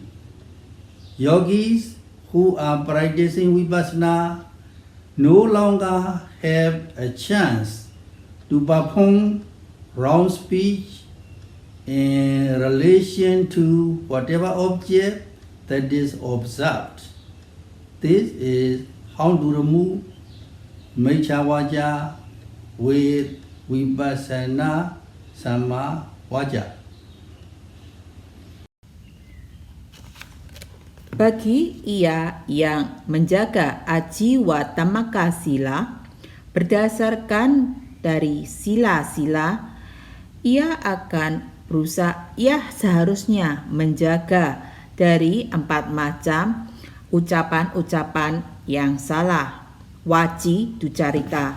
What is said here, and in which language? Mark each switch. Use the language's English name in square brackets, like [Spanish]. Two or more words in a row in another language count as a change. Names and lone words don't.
[English] Yogis who are practicing vipassana no longer have a chance to perform wrong speech in relation to whatever object that is observed. This is how to remove [Pali] miccha vaca [English] with [Pali] vipassana samma vaca. [Indonesian] Bagi ia yang menjaga [Pali] Ajiva Dhammaka Sila [Indonesian] berdasarkan dari sila-sila, ia seharusnya menjaga dari 4 macam ucapan-ucapan yang salah, [Pali] vaci, ducharita.